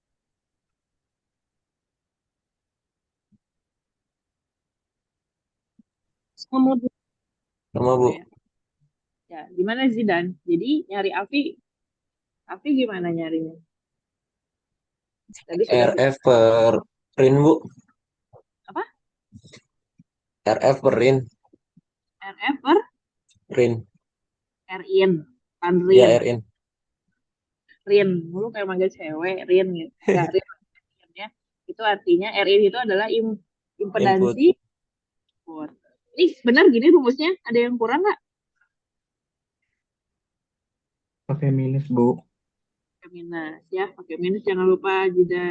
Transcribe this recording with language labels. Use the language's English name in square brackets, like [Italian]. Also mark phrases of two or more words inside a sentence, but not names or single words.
[Indonesian] Sama, Bu. Sama, Bu. Ya. Ya, gimana Zidan? Jadi nyari API gimana nyarinya? Tadi sudah RF per rin, Bu. apa? RF per rin. RF per Rin. RIN, kan Ya, RIN. RIN. RIN, lu kayak manggil cewek, RIN gitu. Ya, RIN ya. Itu artinya RIN itu adalah impedansi input. Ini benar gini rumusnya? Ada yang kurang nggak? Pakai minus, Bu. Pakai minus ya, pakai minus jangan lupa Zidan